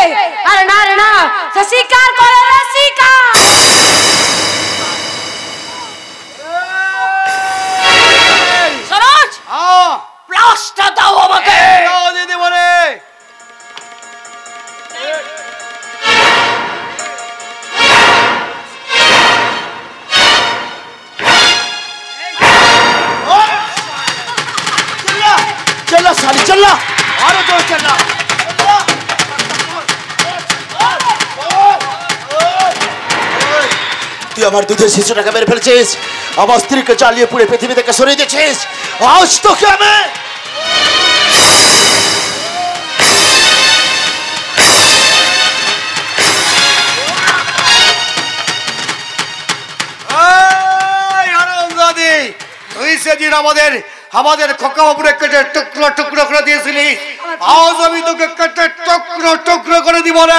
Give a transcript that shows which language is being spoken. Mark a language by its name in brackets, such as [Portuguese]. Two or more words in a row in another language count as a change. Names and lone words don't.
[Bangla] আরে না রে না, স্বীকার করে রে, স্বীকার। সরোজ প্লাসটা দাও আমাকে। দাও দিদি বলে [Hindi] चला साली चला, आरो तो चला। [Bangla] তুই আমার দুধের শিশুটাকে মেরে ফেলেছিস, আমার স্ত্রীকে জ্বালিয়ে পুড়ে পৃথিবী থেকে সরিয়ে দিয়েছিস। আজ তোকে আমি তুই সেদিন আমাদের খোকা বাবুরে কেটে টুকরো টুকরো করে দিয়েছিলি, আজ আমি তোকে কেটে টুকরো টুকরো করে দিব রে।